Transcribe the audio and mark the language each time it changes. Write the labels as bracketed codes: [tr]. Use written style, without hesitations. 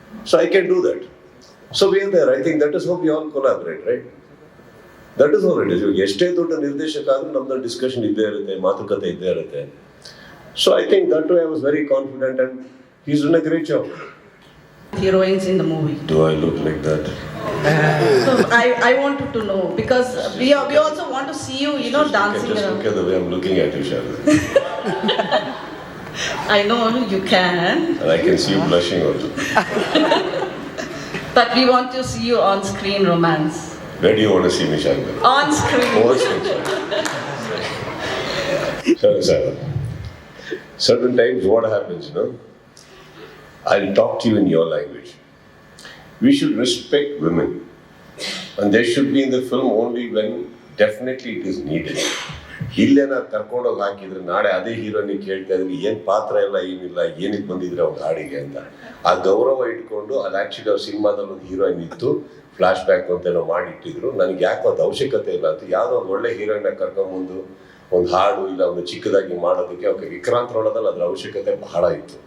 [en] So I can do that. So we are there. I think that is how we all collaborate, right? That is how it is. [kn] ಎಷ್ಟೇ ದೊಡ್ಡ ನಿರ್ದೇಶಕ ಆದರೂ ನಮ್ದು discussion ಇದ್ದೇ ಇರುತ್ತೆ, ಮಾತುಕತೆ ಇದ್ದೇ ಇರುತ್ತೆ. [en] So I think that I was very confident and he is done a great job. Heroines in the movie. Do I look like that? So I wanted to know because we also want to see you, dancing just around. Look at the way I'm looking at you, Sharda. I know you can. And I can see you blushing also. But we want to see you on screen romance. Where do you want to see me, Sharda? On screen. On screen, Sharda. Certain times what happens, I'll talk to you in your language. We should respect women. And they should be in the film only when definitely it is needed. [kn] ಇಲ್ಲೇ ನಾವು ಕರ್ಕೊಂಡೋಗಿ ಹಾಕಿದ್ರೆ ನಾಳೆ ಅದೇ ಹೀರೋನಿಗೆ ಕೇಳ್ತಾ ಇದ್ರಿ, ಏನು ಪಾತ್ರ ಎಲ್ಲ ಏನಿಲ್ಲ, ಏನಕ್ಕೆ ಬಂದಿದ್ರೆ ಅವ್ರ ಹಾಡಿಗೆ ಅಂತ. ಆ ಗೌರವ ಇಟ್ಕೊಂಡು ಅದು ಆ್ಯಕ್ಚುಲಿ ಅವ್ರ ಸಿನಿಮಾದಲ್ಲಿ ಒಂದು ಹೀರೋಯಿನ್ ಇತ್ತು, ಫ್ಲಾಶ್ ಬ್ಯಾಕ್ ಅಂತೇನೋ ಮಾಡಿಟ್ಟಿದ್ರು. ನನಗೆ ಯಾಕೆ ಅದು ಅವಶ್ಯಕತೆ ಇಲ್ಲ ಅಂತ ಯಾವುದೋ ಒಂದು ಒಳ್ಳೆ ಹೀರೋಯಿನ್ನ ಕರ್ಕೊಂಬಂದು ಒಂದು ಹಾಡು ಇಲ್ಲ ಒಂದು ಚಿಕ್ಕದಾಗಿ ಮಾಡೋದಕ್ಕೆ ಅವ್ರಿಗೆ ವಿಕ್ರಾಂತ್ ನೋಡೋದಲ್ಲಿ ಅದರ ಅವಶ್ಯಕತೆ ಬಹಳ ಇತ್ತು.